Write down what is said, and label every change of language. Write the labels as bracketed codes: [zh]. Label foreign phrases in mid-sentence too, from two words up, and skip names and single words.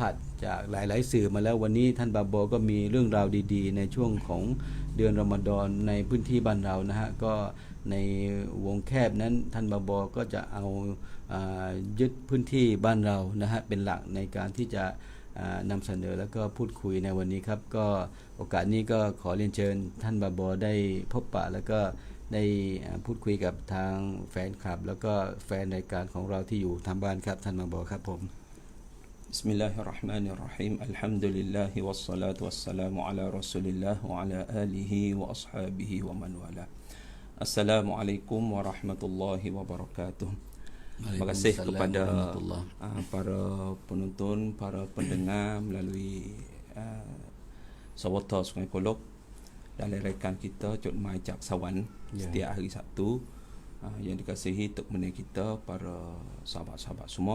[th] ผัสจากหลายๆสื่อมาแล้ววันนี้ท่านบาบอก็มีเรื่องราวดีๆในช่วงของเดือนรอมฎอนในพื้นที่บ้านเรานะฮะก็ในวงแคบนั้นท่านบาบอก็จะเอายึดพื้นที่บ้านเรานะฮะเป็นหลักในการที่จะนำเสนอแล้วก็พูดคุยในวันนี้ครับก็โอกาสนี้ก็ขอเรียนเชิญท่านบาบอได้พบปะแล้วก็ได้พูดคุยกับทางแฟนคลับแล้วก็แฟนรายการของเราที่อยู่ทางบ้านครับท่านบาบอครับผม [ar] بسم الله الرحمن الرحيم. الحمد لله والصلاة والسلام على رسول الله وعلى آله وأصحابه ومن والاه. السلام عليكم ورحمة الله وبركاته. [ms] Terima kasih kepada para penonton, para pendengar melalui Sawata Sungai Kolok dalam raikan kita Cuk Mai Cak Sawan setiap hari Sabtu yang dikasihi tok menih kita para sahabat-sahabat semua.